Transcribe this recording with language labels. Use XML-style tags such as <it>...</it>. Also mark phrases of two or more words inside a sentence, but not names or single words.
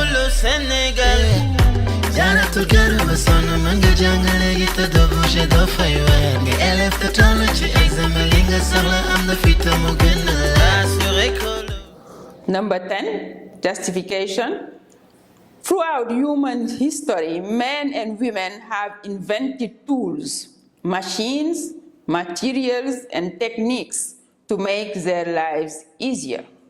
<wo>Sénégal. Jana tu kër ba sonn mën nga jàngale gi te doo bouger doo fay weer nga élève te toll ci examen li nga soxla am na fi te mu gën a assuré ko.</wo> <en>Number 10, justification. Throughout human history, men and women have invented tools, machines, materials, and techniques to make their lives easier.</en>